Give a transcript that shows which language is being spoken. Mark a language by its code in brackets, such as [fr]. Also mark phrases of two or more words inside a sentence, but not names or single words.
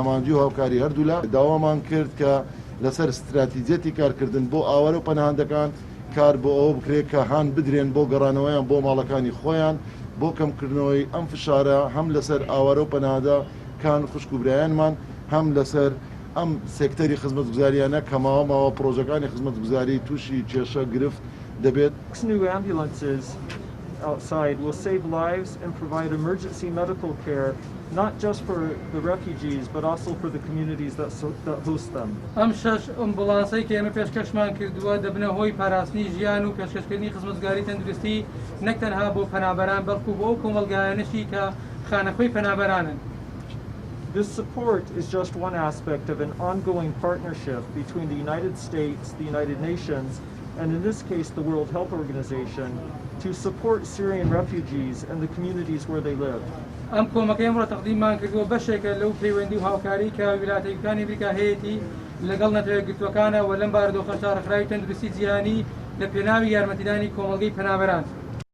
[ckb] هەمانجی و هاوکاری هەردوو لە داوامان کرد کە لەسەر استراتیجەتی کارکردن بۆ ئاوارە و پەناهەندەکان کار بۆ ئەوە بکرێت کە هان بدرێن بۆ گەڕانەوەیان بۆ ماڵەکانی خۆیان بۆ کەمکردنەوەی ئەم فشارە هەم لەسەر ئاوارە و پەناهەندە کان خوشک و برایانمان هەم لەسەر ئەم سێکتەری خزمەتگوزاریانە کەماوەماوە پرۆژەکانی خزمەتگوزاری تووشی کێشە گرفت دەبێت. [en] New ambulances outside will save lives and provide emergency medical care not just for the refugees but also for the communities that host them. [ckb] ئەم شەش ئەمبولانسەی کە ئێمە پێشکەشمان کردووە دەبنە هۆی پاراستنی ژیان و پێشکەشکردنی خزمەتگوزاری تەندروستی نەک تەنها بۆ پەنابەران بەڵکو بۆ کۆمەڵگایانەشی کە خانەخوێی پەنابەرانن. [en] This support is just one aspect of an ongoing partnership between the United States, the United Nations, and in this case the World Health Organization, to support Syrian refugees and the communities where they live. [ckb] ئەم کۆمەکەی ئەمڕۆ تەقدیممان کردووە بەشێکە لەو پەیوەندی و هاوکاری کە ویلایەتە یەکگرتووەکانی ئەمریکا هەیەی لەگەڵ نەتەوە یەکگرتووەکانە و لەم بارەدۆخە شارەخراوی تەندروستی جیهانی لە پێناوی یارمەتیدانی کۆمەڵگەی پەنابەران.